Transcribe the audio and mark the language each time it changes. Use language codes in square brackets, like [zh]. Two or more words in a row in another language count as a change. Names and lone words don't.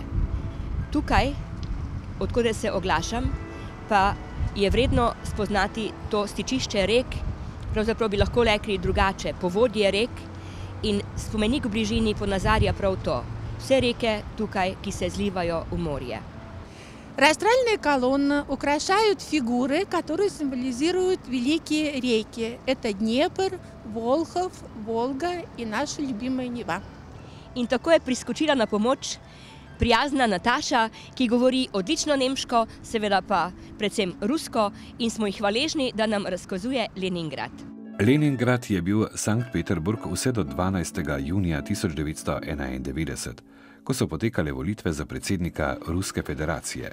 [sl] Tukaj, odkode se oglašam, pa je vredno spoznati to stičišče rek, pravzaprav bi lahko rekli drugače, povodje rek in spomenik v bližini ponazarja prav to. Vse reke tukaj, ki se zlivajo v morje. [ru] Растральные колонны украшают фигуры, которые символизируют великие реки. Это Днепр, Волхов, Волга и наша любимая Нева. [sl] In tako je priskočila na pomoč prijazna Nataša, ki govori odlično nemško, seveda pa predvsem rusko, in smo jih hvaležni, da nam razkazuje Leningrad. Leningrad je bil Sankt Peterburg vse do 12. junija 1991, ko so potekale volitve za predsednika Ruske federacije.